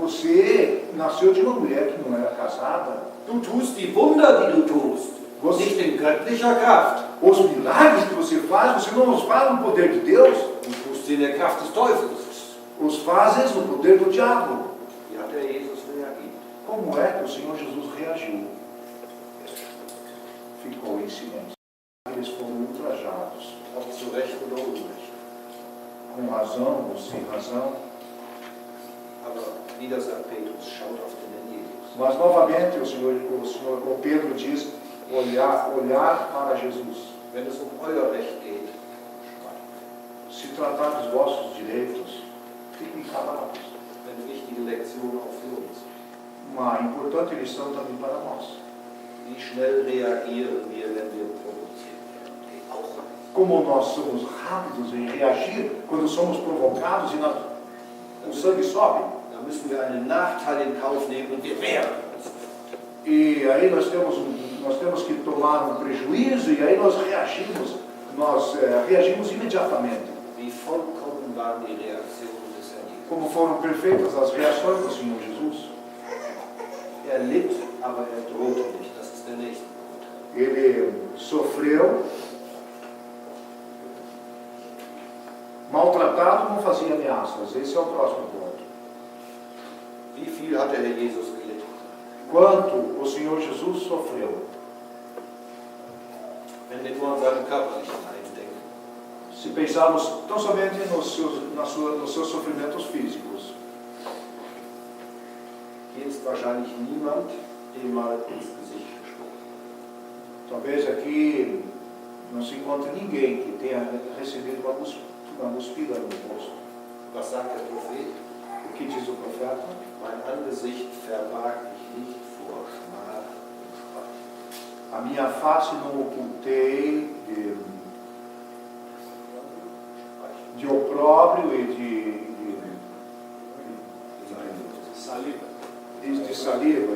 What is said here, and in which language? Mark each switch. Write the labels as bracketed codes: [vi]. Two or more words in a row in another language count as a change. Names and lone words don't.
[pt] Você nasceu de uma mulher que não era casada. [de] Du tust die Wunder, die du tust, nicht in göttlicher Kraft. [pt] Os milagres que você faz, você não os faz no poder de Deus. [de] Du tust sie in der Kraft des Teufels. [pt] Os fazes no poder do diabo. [de] Wie hat Jesus reagiert? [pt] Como é que o Senhor Jesus reagiu? Ficou em silêncio. Eles foram ultrajados. [de] Ob zu Recht oder Unrecht. [pt] Com razão ou sem razão. [de] Aber wieder sagt Petrus, schaut auf den Herrn Jesus. [pt] Mas novamente o Pedro diz, olhar para Jesus. [de] Wenn es euer Recht geht, schweigt. [pt] Se tratar dos vossos direitos, fiquem calados. [de] Eine wichtige Lektion auch für uns. [pt] Uma importante lição também para nós. [de] Wie schnell reagieren wir, wenn wir provoziert werden? Auch. [pt] Como nós somos rápidos em reagir quando somos provocados e o sangue sobe. [de] Da müssen wir einen Nachteil in Kauf nehmen und wir wehren uns. [pt] E aí nós temos que tomar um prejuízo e aí nós reagimos imediatamente. [de] Wie vollkommen waren die Reaktionen des Herrn Jesus? [pt] Como foram perfeitas as reações do Senhor Jesus. [de] Litt, aber drohte nicht. Das ist der nächste Punkt. [pt] Ele sofreu, maltratado, não fazia ameaças. Esse é o próximo ponto. [de] Wie viel hat der Herr Jesus gelitten? [pt] Quanto o Senhor Jesus sofreu. [de] Wenn wir nur an seinen körperlichen Leiden denken. [pt] Se pensarmos tão somente nos seus sofrimentos físicos. [de] Hier ist wahrscheinlich niemand, dem mal ins Gesicht gesprochen. [pt] Talvez aqui não se encontre ninguém que tenha recebido uma cuspida no rosto. [de] Was sagt der Prophet? [pt] O que diz o profeta? [de] Mein Angesicht verbarg ich nicht vor Schmach und Spott. [pt] A minha face não ocultei de opróbrio e de saliva.